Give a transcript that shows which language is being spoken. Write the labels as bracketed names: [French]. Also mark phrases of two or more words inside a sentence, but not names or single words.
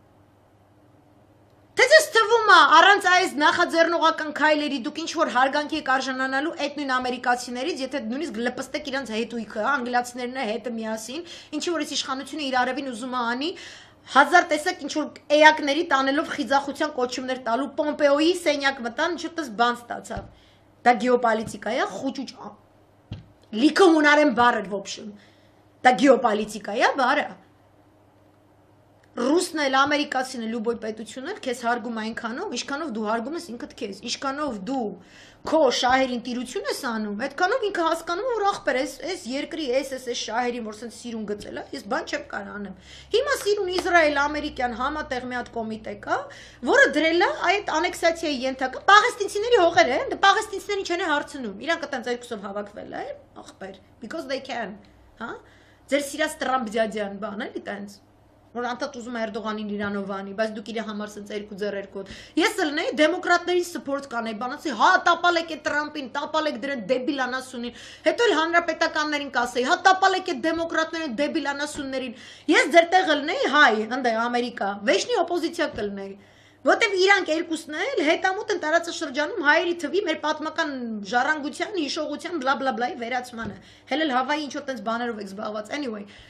[Armenian] Թե ձեզ թվում է առանց այս նախաձեռնողական քայլերի դուք ինչ որ հարգանքի եք արժանանալու այդ նույն ամերիկացիներից, եթե նույնիսկ լպստեք իրանց հետույքը, անգլիացիներն է հետը միասին, ինչի որ այս իշխանությունը իր արևին ուզում է անի, հազար տեսակ ինչ որ էակների տանելով խիզախության կոչումներ տալու Պոմպեոյի սենյակ մտան, ինչ որ բան ստացավ։ Դա գեոպոլիտիկա է, խուճուճ լիքը հունարեն բառ է, [Russian] в общем։ [Armenian] Դա գեոպոլիտիկա է, բառը։ Ռուսն էլ, ամերիկացին էլ, լուբոյ պետությունն էլ քեզ հարգում այնքանով, ինչքանով դու հարգում ես ինքդ քեզ, ինչքանով դու քո շահերին տիրություն ես անում, այդքանով ինքը հասկանում է, որ ախպեր, այս երկրի այս շահերին, որ սենց սիրուն գծել է, ես բան չեմ կարող անեմ։ Հիմա սիրուն Իսրայել-ամերիկյան համատեղ մի հատ կոմիտե կա, որը դրել է այդ անեքսացիայի ենթակա պաղեստինցիների հողերը, պաղեստինցիներին չեն հարցնում, իրանք այդտենց երկուսով հավաքվել է, ախպեր, [English] because they can, [Armenian] հա։ Ձեր սիրած Տրամփ դյադյան բան էլի տենց։ Որ անդադ ուզում է Էրդողանին իրանով անի, բայց դուք իր համար սենց երկու ձեռ երկոտ։ Ես էլ նեի դեմոկրատների սպորտ կանեի, բանացի, հա տապալեք այդ Տրամփին, տապալեք դրան դեբիլ անասունին, հետո էլ հանրապետականներին կասեի, հա տապալեք այդ դեմոկրատներին դեբիլ անասուններին։ Ես ձեր տեղ էլ նեի, հայ, ընդ Ամերիկա, վեճնի օպոզիցիա կլնեի։ Որտեվ իրանք երկուսն էլ հետամուտ են տարածաշրջանում հայերի թվի մեր պատմական ժառանգության, հիշողության, բլա բլա բլայի վերացմանը։ Հելել Հավայի ինչ որ տենց բաներով եք զբաղված։ Anyway,